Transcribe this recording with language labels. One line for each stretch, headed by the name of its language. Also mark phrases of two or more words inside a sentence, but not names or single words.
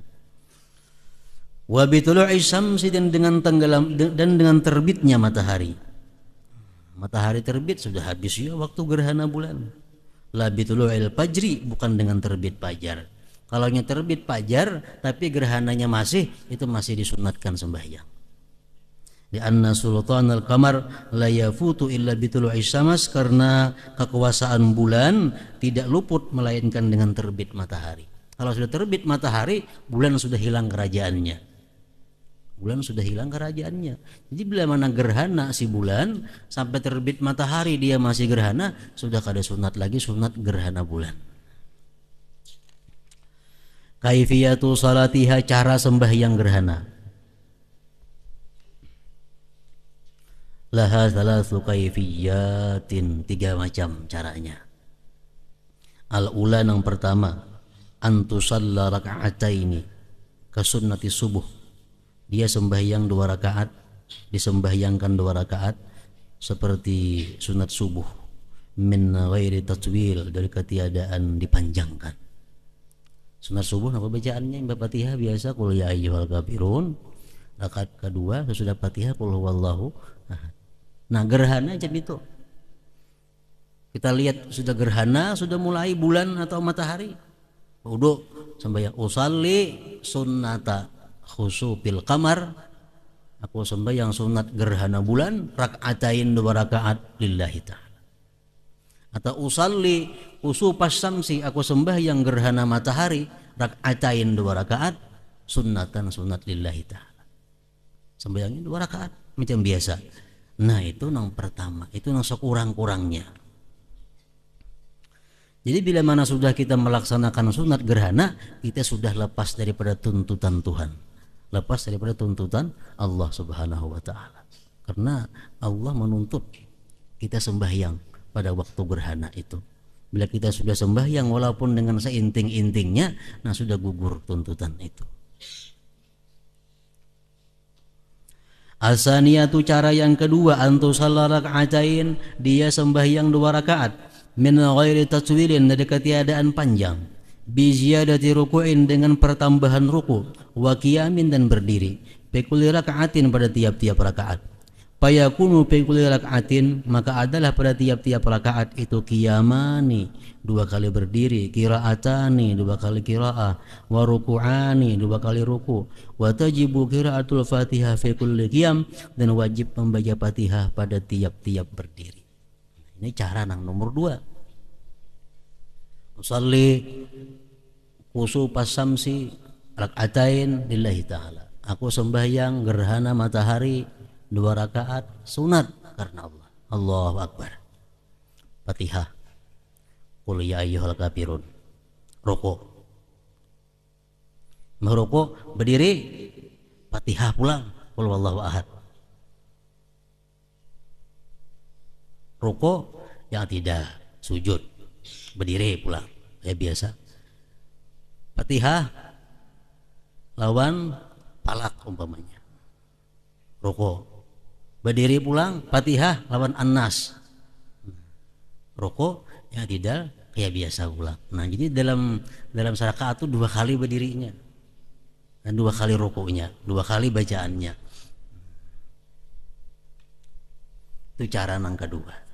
Arabic: Wa bitulu'i syamsi,
Banjar: dan dengan tenggelam dan dengan terbitnya matahari. Matahari terbit sudah habis ya waktu gerhana bulan.
Arabic: La bitulu'il fajri,
Banjar: bukan dengan terbit fajar. Kalau terbit fajar tapi gerhananya masih, itu masih disunatkan sembahyang.
Arabic: Di anna sultanal qamar la yafutu illa bitulu'i syams,
Banjar: karena kekuasaan bulan tidak luput melainkan dengan terbit matahari. Kalau sudah terbit matahari, bulan sudah hilang kerajaannya. Jadi bila mana gerhana si bulan sampai terbit matahari dia masih gerhana, sudah kada sunat lagi, sunat gerhana bulan. Kaifiyatu salatiha, cara sembahyang gerhana. Laha thalathu kaifiyatin, 3 macam caranya.
Arabic: Al-ula,
Banjar: yang pertama,
Arabic: antusalla raka'ataini kasunnati subuh.
Banjar: Dia sembahyang 2 rakaat, disembahyangkan 2 rakaat seperti sunat subuh,
Arabic: min ghairi tatwil,
Banjar: dari ketiadaan dipanjangkan. Sunat subuh apa bacaannya? Fatihah biasa,
Arabic: qul ya ayyuhal kafirun.
Banjar: Rakaat kedua sesudah Fatihah
Arabic: qul huwallahu ahad.
Banjar: Nah, gerhana jam itu kita lihat sudah gerhana, sudah mulai bulan atau matahari, wudu sembahyang,
Arabic: usalli sunnata khusufil qamar,
Banjar: aku sembahyang sunat gerhana bulan, rakaatain 2 rakaat
Arabic: lillahi ta'ala.
Banjar: Atau
Arabic: usalli khusufas syamsi,
Banjar: aku sembahyang gerhana matahari, rakaatain 2 rakaat, sunnatan, sunat
Arabic: lillahi ta'ala.
Banjar: Sembahyangnya 2 rakaat macam biasa. Nah, itu yang pertama, itu yang sekurang-kurangnya. Jadi bila mana sudah kita melaksanakan sunat gerhana, kita sudah lepas daripada tuntutan Tuhan, lepas daripada tuntutan
Arabic: Allah Subhanahu wa ta'ala.
Banjar: Karena Allah menuntut kita sembahyang pada waktu gerhana itu. Bila kita sudah sembahyang walaupun dengan seinting-intingnya, nah sudah gugur tuntutan itu. Asaniyatu, cara yang kedua,
Arabic: antusalla raka'atain,
Banjar: dia sembahyang 2 rakaat,
Arabic: min ghairi tatwilin,
Banjar: dari ketiadaan panjang,
Arabic: bi ziyadati ruku'in,
Banjar: dengan pertambahan ruku',
Arabic: wa qiyamin,
Banjar: dan berdiri,
Arabic: fi kulli raka'atin,
Banjar: pada tiap-tiap rakaat.
Arabic: Fayakunu fi kulli raka'atin,
Banjar: maka adalah pada tiap-tiap rakaat itu qiyamani, 2 kali berdiri,
Arabic: qiraatani,
Banjar: 2 kali qiraah,
Arabic: wa ruku'ani,
Banjar: 2 kali ruku',
Arabic: wa tajibu qiraatul Fatihah fi kulli qiyam,
Banjar: dan wajib membaca Fatihah pada tiap-tiap berdiri. Ini cara yang nomor 2.
Arabic: Usalli khusufas syamsi rak'atain lillahi ta'ala,
Banjar: aku sembahyang gerhana matahari 2 rakaat sunat karena Allah.
Arabic: Allahu Akbar. Fatihah. qul ya ayyuhal kafirun.
Banjar: Rukuk. Mau rukuk berdiri, Fatihah pulang,
Arabic: qul wallahu ahad.
Banjar: Rukuk yang tidak, sujud, berdiri pulang kayak biasa. Fatihah lawan Falak umpamanya. Rukuk. Berdiri pulang, Fatihah lawan An-Nas. Rukuk yang tidak kayak biasa pulang. Nah, jadi dalam rakaat itu 2 kali berdirinya. Dan 2 kali rukuknya, 2 kali bacaannya. Itu cara yang kedua.